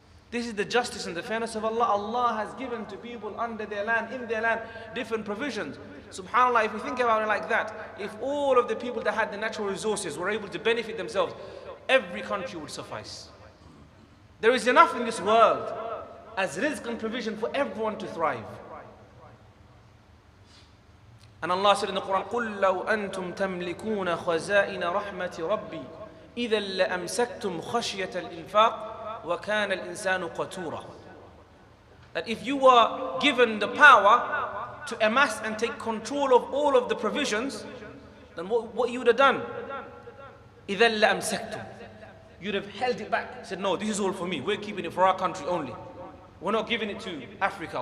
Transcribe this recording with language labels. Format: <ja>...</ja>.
<en>This is the justice and the fairness of Allah. Allah has given to people under their land, in their land, different provisions. SubhanAllah, if we think about it like that, if all of the people that had the natural resources were able to benefit themselves, every country would suffice. There is enough in this world as rizq and provision for everyone to thrive. And Allah said in the Quran,</en> <ar>قُلْ لَوْ أَنْتُمْ تَمْلِكُونَ خَزَائِنَ رَحْمَةِ رَبِّي إِذًا لَأَمْسَكْتُمْ خَشْيَةَ الْإِنفَاقِ وَكَانَ الْإِنسَانُ قَتُورًا.</ar> <en>That if you were given the power to amass and take control of all of the provisions, then what you would have done?</en> <ar>إِذًا لَأَمْسَكْتُمْ.</ar> <en>You'd have held it back. Said, no, this is all for me. We're keeping it for our country only. We're not giving it to Africa.</en>